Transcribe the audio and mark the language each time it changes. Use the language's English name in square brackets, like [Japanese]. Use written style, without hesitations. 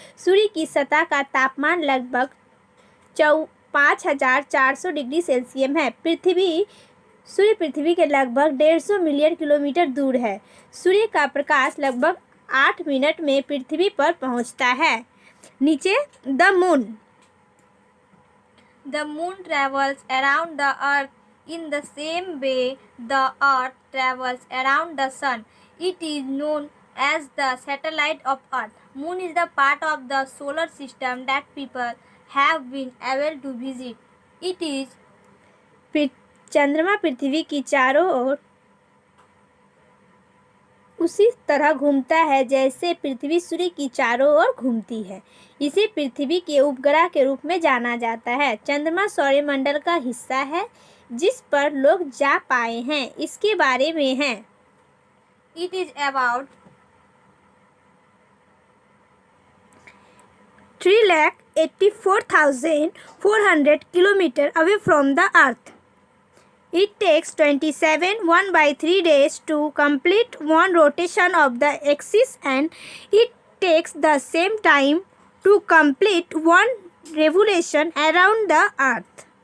[Hindi] सूर्य की सतह का तापमान लगभग 5,400 डिग्री सेल्सियस है। सूर्य पृथ्वी के लगभग 150 मिलियन किलोमीटर दूर है। सूर्य का प्रकाश लगभग 8 मिनट में पृथ्वी पर पहुंचता है। नीचे [English] The moon. The moon travels around the earth in the same way the earth travels around the sun. It is known as the satellite of earth. Moon is the part of the solar system that people have been able to visit. It is [Hindi] चंद्रमा पृथ्वी की चारों ओर उसी तरह घूमता है जैसे पृथ्वी सूर्य की चारों ओर घूमती है। इसे पृथ्वी के उपग्रह के रूप में जाना जाता है। चंद्रमा सौरमंडल का हिस्सा है जिस पर लोग जा पाए हैं। इसके बारे में है [English] It is about 3,84,400 kilometre away from the earth. It takes 27 1/3 days to complete one rotation of the axis and it takes the same time to complete one revolution around the earth.